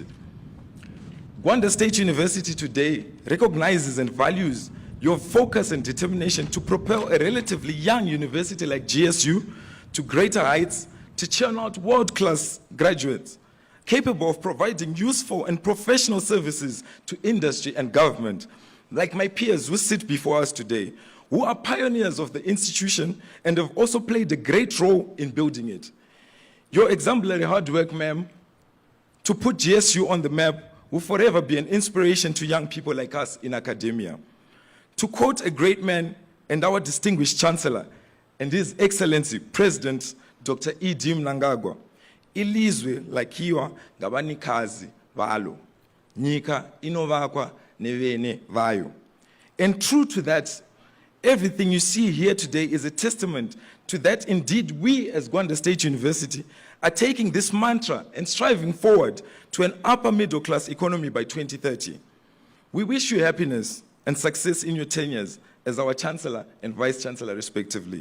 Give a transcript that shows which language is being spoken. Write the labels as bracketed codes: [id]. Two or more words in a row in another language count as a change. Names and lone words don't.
[en] Gwanda State University today recognizes and values your focus and determination to propel a relatively young university like GSU to greater heights, to churn out world-class graduates capable of providing useful and professional services to industry and government, like my peers who sit before us today, who are pioneers of the institution and have also played a great role in building it. Your exemplary hard work, ma'am, to put GSU on the map will forever be an inspiration to young people like us in academia. To quote a great man and our distinguished Chancellor and His Excellency President Dr. [nd] E.D. Mnangagwa, ilizwe lakhiwa ngabanikazi valo, [sn] nyika inovakwa nevene vayo. [en] And true to that, everything you see here today is a testament to that indeed we as Gwanda State University are taking this mantra and striving forward to an upper middle class economy by 2030. We wish you happiness and success in your tenures as our Chancellor and Vice Chancellor respectively.